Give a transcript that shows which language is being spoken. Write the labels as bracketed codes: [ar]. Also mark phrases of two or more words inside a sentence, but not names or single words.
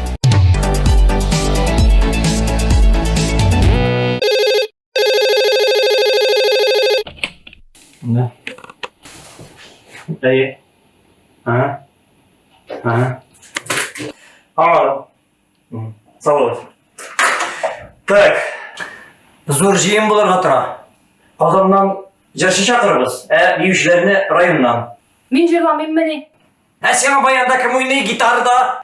[ru] Да. Эй. Ага. Ага. Салют. Так. [tt] Зор жиын буларга тора. Казаннан җырчы чакырабыз. Биючеләрне районнан. Мин җырламыйм мени. Сиңа баянда кем уйный гитарада?